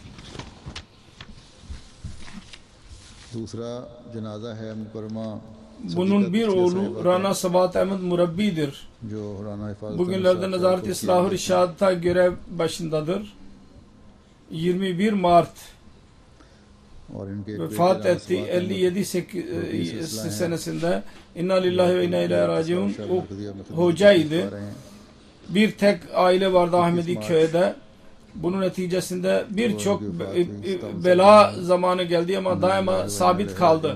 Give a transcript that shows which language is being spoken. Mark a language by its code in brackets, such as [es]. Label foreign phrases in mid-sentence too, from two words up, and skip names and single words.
[tr] Bunun bir oğlu Rana Sabahat Ahmet Murabbi'dir. Bugünlerde Nezaret-i İslah-ı Rişad'da görev başındadır. 21 Mart [ur] اور ان کے ایک [tr] vefat [ur] बेटे [tr] etti 57 senesinde. [ar] إنا لله وإنا إليه راجعون. [tr] O hocaydı. Bir tek aile vardı Ahmedi köyde. Bunun neticesinde birçok bela zamanı geldi ama daima sabit kaldı.